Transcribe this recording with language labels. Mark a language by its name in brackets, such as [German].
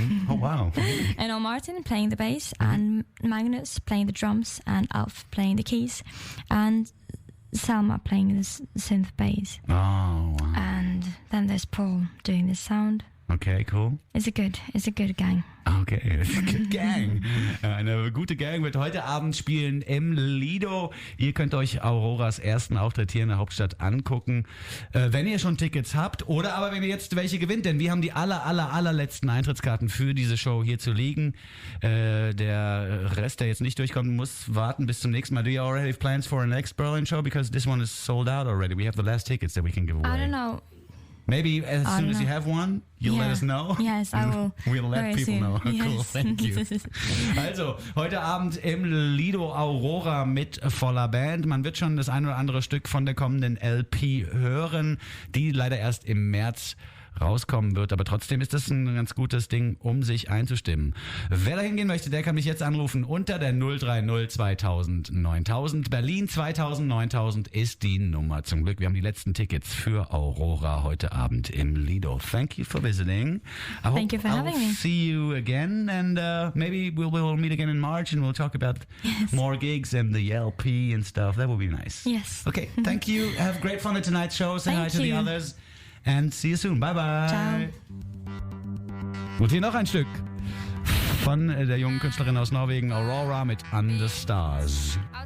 [English] Oh, wow. And Martin playing the bass, and Magnus playing the drums, and Alf playing the keys, and Selma playing the synth bass. Oh, wow. And then there's Paul doing the sound. Okay, cool. It's a good gang. Okay, it's a good gang. [German] Eine gute Gang wird heute Abend spielen im Lido. Ihr könnt euch Auroras ersten Auftritt hier in der Hauptstadt angucken, wenn ihr schon Tickets habt oder aber wenn ihr jetzt welche gewinnt, denn wir haben die allerletzten Eintrittskarten für diese Show hier zu liegen. Der Rest, der jetzt nicht durchkommt, muss warten bis zum nächsten Mal. [English] Do you already have plans for a next Berlin show? Because this one is sold out already. We have the last tickets that we can give away. I don't know. Maybe as soon as you have one, you'll let us know. Yes, I will. We'll let people soon. know. Yes. Cool, thank you. [German] Also, heute Abend im Lido Aurora mit voller Band. Man wird schon das ein oder andere Stück von der kommenden LP hören, die leider erst im März rauskommen wird. Aber trotzdem ist das ein ganz gutes Ding, um sich einzustimmen. Wer da hingehen möchte, der kann mich jetzt anrufen unter der 030 2000 9000. Berlin 2000 9000 ist die Nummer. Zum Glück, wir haben die letzten Tickets für Aurora heute Abend im Lido. [English] Thank you for visiting. Thank you for having me. See you again, and maybe we'll meet again in March, and we'll talk about more gigs and the LP and stuff. That would be nice. Yes. Okay, thank you. Have great fun at tonight's show. Say hi Thank to the you. others, and see you soon. Bye bye. [Italian] Ciao. [German] Und hier noch ein Stück von der jungen Künstlerin aus Norwegen, Aurora mit Under Stars.